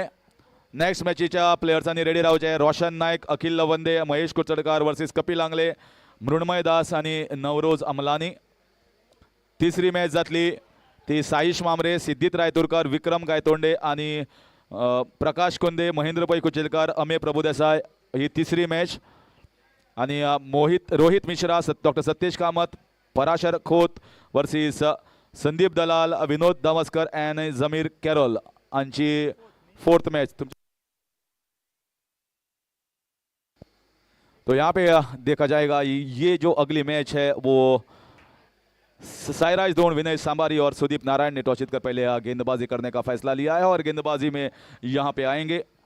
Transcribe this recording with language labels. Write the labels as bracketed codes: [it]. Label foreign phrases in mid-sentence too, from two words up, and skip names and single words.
[kok] नेक्स्ट मॅचीच्या प्लेयर्सांनी रेडी रावचे. रोशन नायक, अखिल लवंदे, महेश कुचडकार वर्सेस कपिल आंगले, मृण्मय दास आणि नवरोज अमलानी. तिसरी मॅच जातली ती साईश मामरे, सिद्धित रायतुरकर, विक्रम गायतोंडे आणि प्रकाश कुंदे, महेंद्र पै कुचेलकर, अमेय प्रभुदेसाय. [mr] ही तिसरी मॅच. आणि रोहित मिश्रा, डॉक्टर सतीश कामत, पराशर खोत वर्सेस संदीप दलाल, विनोद दावस्कर एंड जमीर कॅरोल यांची [en] fourth match. [hi] तो यहाँ पे देखा जाएगा ये जो अगली मैच है वो साईराज दौंड, विनय सांबारी और सुदीप नारायण ने टॉस जीतकर पहले गेंदबाजी करने का फैसला लिया है और गेंदबाजी में यहाँ पे आएंगे